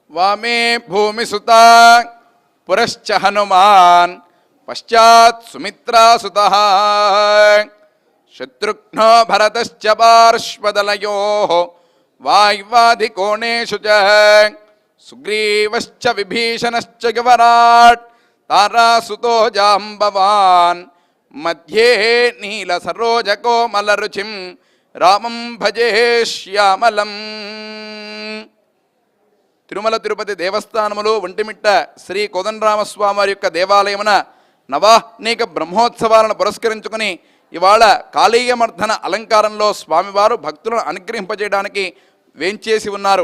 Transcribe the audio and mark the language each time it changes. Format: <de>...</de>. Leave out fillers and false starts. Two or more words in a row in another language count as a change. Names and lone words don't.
<sa>वामे भूमिसुता पुरश्च हनुमान् पश्चात् सुमित्रासुतः शत्रुघ्नो भरतश्च पार्श्वदलयोः वाय्वाधिकोणेषु च सुग्रीवश्च विभीषणश्च युवराट् तारासुतो जाम्बवान् मध्ये नीलसरोजकोमलरुचिं రామం భజే శ్యామలం.</sa> <te>తిరుమల తిరుపతి దేవస్థానములో ఒంటిమిట్ట శ్రీ కోదండరామస్వామి వారి యొక్క దేవాలయమున నవాహ్నిక బ్రహ్మోత్సవాలను పురస్కరించుకుని ఇవాళ కాళీయమర్ధన అలంకారంలో స్వామివారు భక్తులను అనుగ్రహింపజేయడానికి వేంచేసి ఉన్నారు.</te>